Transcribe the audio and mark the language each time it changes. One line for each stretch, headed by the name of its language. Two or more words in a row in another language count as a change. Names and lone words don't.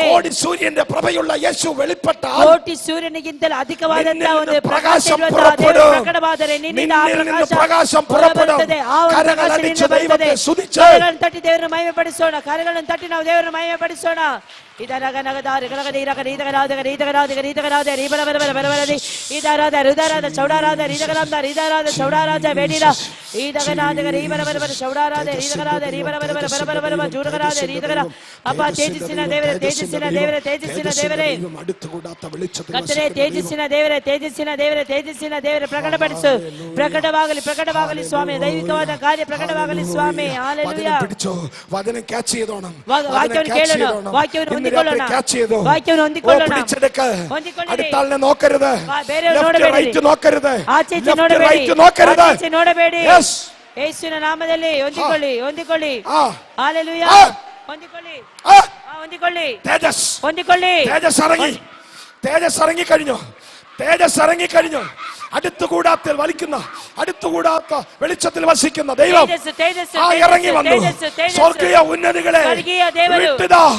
Malayalam: കോടി സൂര്യന്റെ പ്രഭയുള്ള യേശു വെളിപ്പെട്ടാൽ,
Kannada: ಕೋಟಿ ಸೂರ್ಯನಿಗಿಂತಲೂ ಅಧಿಕವಾದಂತಹ ಒಂದು ಪ್ರಕಾಶ ಪ್ರಕಟವಾದರೆ ನಿನ್ನಿಂದ ಆ
Malayalam: പ്രകാശം പുറപ്പെടുತ್ತದೆ. കരങ്ങളടിച്ച് ദൈവത്തെ സ്തുതിച്ച്
Kannada: ಕರಗಳನ್ನು ತಟ್ಟಿ ದೇವರನ್ನು ಮಹಿಮೆ ಪಡಿಸೋಣ. ಕರಗಳನ್ನು ತಟ್ಟಿ ನಾವು ದೇವರನ್ನು ಮಹಿಮೆ ಪಡಿಸೋಣ. ಅಪ್ಪ ತೇಜಸ್ಸಿನ ದೇವರೇ, ತೇಜಸ್ಸಿನ ದೇವರೇ, ತೇಜಸ್ಸಿನ ದೇವರೇ, ಕರ್ತನೇ ತೇಜಸ್ಸಿನ ದೇವರೇ, ತೇಜಸ್ಸಿನ ದೇವರೇ, ತೇಜಸ್ಸಿನ ದೇವರೇ, ಪ್ರಕಟಪಡಿಸು. ಪ್ರಕಟವಾಗಲಿ, ಪ್ರಕಟವಾಗಲಿ ಸ್ವಾಮಿ. ದೈವಿಕವಾದ ಕಾರ್ಯ ಪ್ರಕಟವಾಗಲಿ ಸ್ವಾಮಿ. ಹಲ್ಲೆಲೂಯಾ.
Malayalam: വചനം ക്യാച്ച് ചെയ്തോണം.
Kannada: ವಾಕ್ಯವನ್ನು ಕೇಳೋಣ, ವಾಕ್ಯವನ್ನು ಹೊಂದಿಕೊಳ್ಳೋಣ, ವಾಕ್ಯವನ್ನು ಹೊಂದಿಕೊಳ್ಳೋಣ.
Malayalam: അടുത്താളിനെ നോക്കരുത്,
Kannada: ಬೇರೆಯವರು ನೋಡಬೇಡಿ,
Malayalam: നോക്കരുത്,
Kannada: ಆಚೆ ಈಚೆ ನೋಡಬೇಡಿ,
Malayalam: നോക്കരുത്,
Kannada: ಆಚೆ ನೋಡಬೇಡಿ. ಯೇಸುವಿನ ನಾಮದಲ್ಲಿ ಹೊಂದಿಕೊಳ್ಳಿ, ಹೊಂದಿಕೊಳ್ಳಿ. ಹಲ್ಲೆಲೂಯಾ. ಹೊಂದಿಕೊಳ್ಳಿ, ಹೊಂದಿಕೊಳ್ಳಿ,
Malayalam: തേജസ്,
Kannada: ಹೊಂದಿಕೊಳ್ಳಿ.
Malayalam: തേജസ് ഇറങ്ങി, തേജസ് ഇറങ്ങി കഴിഞ്ഞു, തേജസ് ഇറങ്ങി കഴിഞ്ഞു. അടുത്തുകൂടാത്തിൽ വലിക്കുന്ന, അടുത്തുകൂടാത്ത വെളിച്ചത്തിൽ വസിക്കുന്ന ദൈവം ഇറങ്ങി വന്നു. സ്വർഗീയ ഉന്നതികളെ വിട്ടുതാ.